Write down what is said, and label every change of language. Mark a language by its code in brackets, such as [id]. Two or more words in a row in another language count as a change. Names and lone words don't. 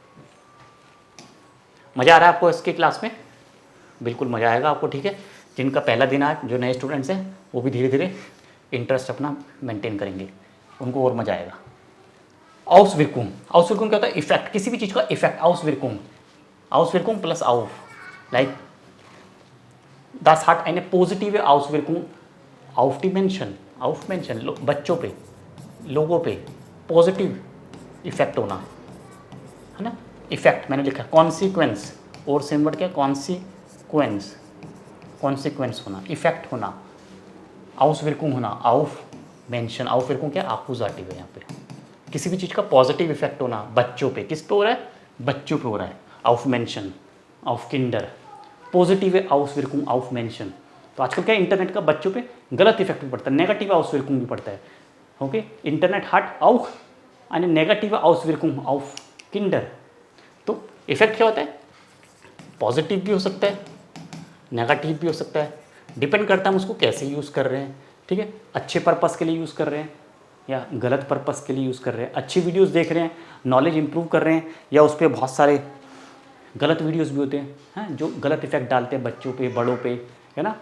[hi] मज़ा आ रहा है आपको इसके क्लास में? बिल्कुल मज़ा आएगा आपको, ठीक है। जिनका पहला दिन आज, जो नए स्टूडेंट्स हैं, वो भी धीरे धीरे इंटरेस्ट अपना मेंटेन करेंगे, उनको और मज़ा आएगा। [de] Auswirkung, Auswirkung [hi] क्या होता है, इफेक्ट, किसी भी चीज़ का इफेक्ट। [de] Auswirkung, Auswirkung plus auf, लाइक das hat eine positive Auswirkung auf die Menschen, auf Menschen, [hi] बच्चों पे, लोगों पे [en] positive effect [hi] होना, है ना। इफेक्ट मैंने लिखा, कॉन्सिक्वेंस, और सेम वर्ड क्या, कॉन्सिक्वेंस, कॉन्सिक्वेंस होना, इफेक्ट होना, आउसविर्कुंग होना, [de] auf Menschen, Aufwirkung [hi] क्या, आकुजाटिव है यहाँ पे। किसी भी चीज़ का [en] positive effect [hi] होना बच्चों पे, किस पे हो रहा है, बच्चों पे हो रहा है। [de] auf Menschen, auf Kinder, positiv है Auswirkung, auf Menschen. [hi] तो आजकल क्या है, इंटरनेट का बच्चों पे गलत इफेक्ट भी पड़ता है, नेगेटिव आउसविर्कुंग भी पड़ता है। [de] ओके, इंटरनेट hat auch eine negative Auswirkung auf Kinder। [hi] तो इफेक्ट क्या होता है, पॉजिटिव भी हो सकता है, नेगेटिव भी हो सकता है, डिपेंड करता है हम उसको कैसे यूज़ कर रहे हैं, ठीक है। अच्छे पर्पस के लिए यूज़ कर रहे हैं या गलत पर्पस के लिए यूज़ कर रहे हैं, अच्छी वीडियोस देख रहे हैं, [en] knowledge improve [hi] कर रहे हैं, या उस पर बहुत सारे गलत वीडियोस भी होते हैं जो गलत इफेक्ट डालते हैं बच्चों पे, बड़ों पे, है ना।